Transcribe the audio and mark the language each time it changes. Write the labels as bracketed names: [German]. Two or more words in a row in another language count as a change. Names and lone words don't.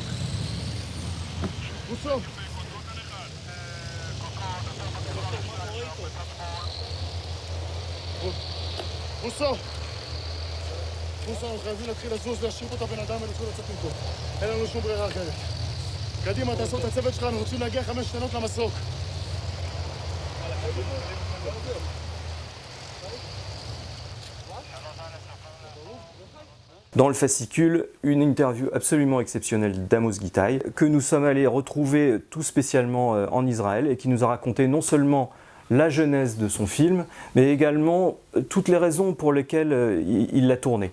[Hebrew] בוסו. בוסו. בוסו, אנחנו חייבים להתחיל לזוז, להשאיר פה את הבן אדם ולהתחיל לצאת מפה. אין לנו שום ברירה אחרת. קדימה, תעשו את הצוות שלנו, רוצים להגיע 5 שנות למסוק. [French] Dans le fascicule, une interview absolument exceptionnelle d'Amos Gitaï, que nous sommes allés retrouver tout spécialement en Israël et qui nous a raconté non seulement la genèse de son film, mais également toutes les raisons pour lesquelles il l'a tourné.